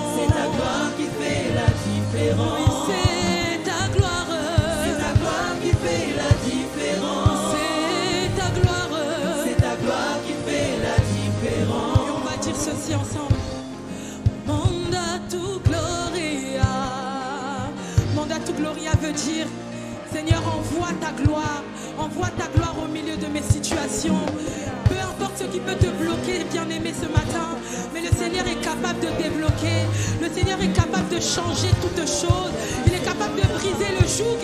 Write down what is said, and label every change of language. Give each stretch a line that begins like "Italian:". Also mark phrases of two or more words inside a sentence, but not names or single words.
French: C'est ta gloire qui fait la différence. Oui, c'est ta gloire. C'est ta gloire qui fait la différence. C'est ta gloire. C'est ta gloire qui fait la différence. Et on va dire ceci ensemble.
Spanish: Manda tu gloria. Manda tu gloria
French: veut dire, Seigneur, envoie ta gloire au milieu de mes situations. Peu importe ce qui peut te bloquer, bien-aimé, ce matin, mais le Seigneur est capable de débloquer. Le Seigneur est capable de changer toutes choses. Il est capable de briser le joug.